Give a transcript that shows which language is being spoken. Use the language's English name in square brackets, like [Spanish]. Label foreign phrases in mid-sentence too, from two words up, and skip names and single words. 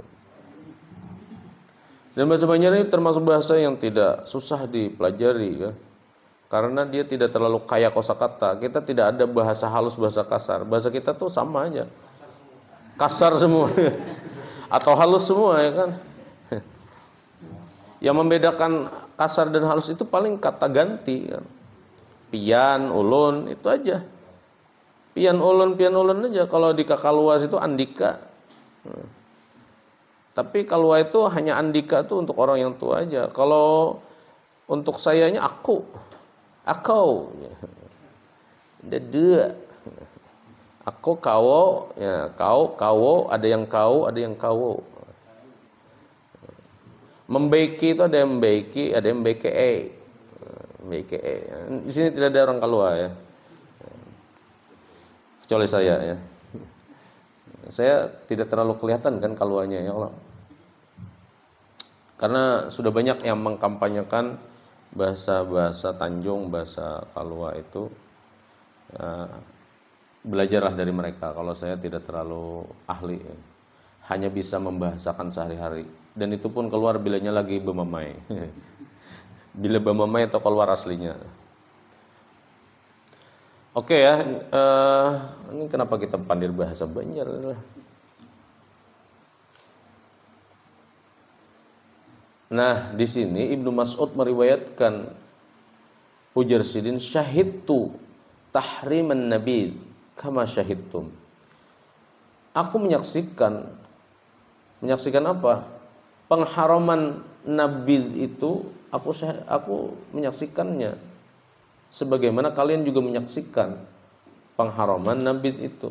[Indonesian] Dan bahasa Banjar ini termasuk bahasa yang tidak susah dipelajari ya. Karena dia tidak terlalu kaya kosakata. Kita tidak ada bahasa halus, bahasa kasar. Bahasa kita tuh sama aja. Kasar semua. Atau halus semua ya kan. Yang membedakan kasar dan halus itu paling kata ganti kan. Pian, ulun, itu aja. [Banjar] Pian ulun [Indonesian] aja. Kalau di Kakaluas itu andika. Tapi kalua itu hanya andika itu untuk orang yang tua aja. Kalau untuk sayanya aku. Dede. Aku kawo, ya kawo, ada yang kawo. Membaiki itu ada yang membaiki, ada yang beke. Di sini tidak ada orang kalua ya. Kecuali saya ya. Saya tidak terlalu kelihatan kan kaluanya ya Allah. Karena sudah banyak yang mengkampanyekan bahasa Tanjung, bahasa Kalua itu. Belajarlah dari mereka. Kalau saya tidak terlalu ahli, hanya bisa membahasakan sehari-hari. Dan itu pun keluar bilanya lagi bemamai. Bila bemamai atau keluar aslinya. Oke ya, ini kenapa kita pandir bahasa Banjar? Nah, di sini Ibnu Mas'ud meriwayatkan ujar sidin [Arabic] شهدت تحريم النبي كما شهدتم. [Indonesian] Aku menyaksikan apa? Pengharaman nabi itu aku menyaksikannya sebagaimana kalian juga menyaksikan pengharaman nabi itu.